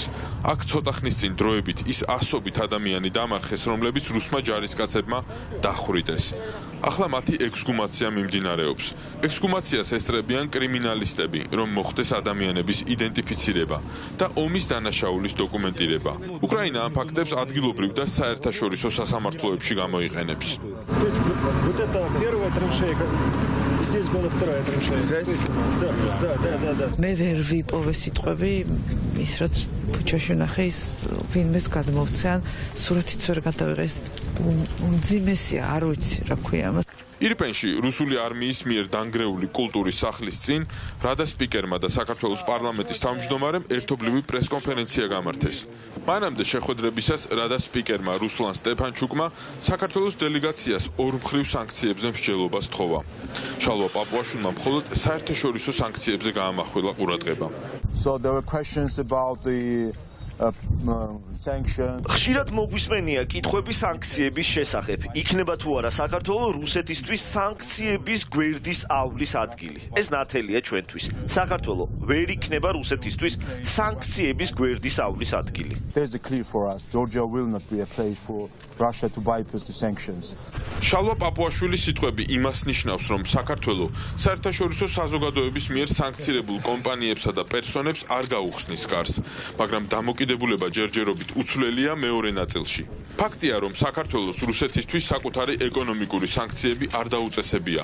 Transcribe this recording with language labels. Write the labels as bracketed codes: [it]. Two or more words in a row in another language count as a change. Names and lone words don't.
[ka] აქ ცოტა ხნის წინ დროებით ის ასობით ადამიანი დამარხეს, რომლებიც რუსმა ჯარისკაცებმა დახვრიტეს. ახლა მათი ექსგუმაცია მიმდინარეობს. ექსგუმაციას ესწრებიან კრიმინალისტები, რომ მოხდეს ადამიანების იდენტიფიცირება და ომის დანაშაულის დოკუმენტირება. უკრაინა ამ ფაქტებს ადგილობრივ და საერთაშორისო სასამართლოებში გამოიყენებს. [ru] Здесь была вторая траншея. [ka] მე ვერ ვიპოვე სიტყვები ის რაც ბუჩაში ნახე ის ვინმეს გადმოვცან სურათიც ვერ გადავიღე ეს უმძიმესია არ ვიცი რა ქვია ამას ირპენში რუსული არმიის მიერ დანგრეული კულტურის სახლის წინ რადა სპიკერმა და საქართველოს პარლამენტის თავმჯდომარემ ერთობლივი პრესკონფერენცია გამართეს. მანამდე შეხვედრებისას რადა სპიკერმა რუსლან სტეფანჩუკმა საქართველოს დელეგაციას ორმხრივ სანქციებზე მსჯელობას თხოვა. შალვა პაპუაშვილმა მხოლოდ საერთაშორისო სანქციებზე გაამახვილა ყურადღება. [en] So there were questions about the [ka] ხშირად მოგვისმენია კითხვები სანქციების შესახებ. იქნება თუ არა საქართველოს რუსეთისთვის სანქციების გვერდის ავლის ადგილი. ეს ნათელია ჩვენთვის. საქართველოს ვერ იქნება რუსეთისთვის სანქციების გვერდის ავლის ადგილი. [en] There's a clear for us. Georgia will not be a place for Russia to bypass the sanctions. [ka] შალვა პაპუაშვილის სიტყვები იმას ნიშნავს, რომ საქართველოს საერთაშორისო საზოგადოების მიერ სანქცირებულ კომპანიებსა და პერსონებს არ გაუხსნის კარს, მაგრამ დამოკიდებულება ჯერჯერობით უცვლელია მეორე ნაწილში. ფაქტია, რომ საქართველოს რუსეთისთვის საკუთარი ეკონომიკური სანქციები არ დაუწესებია.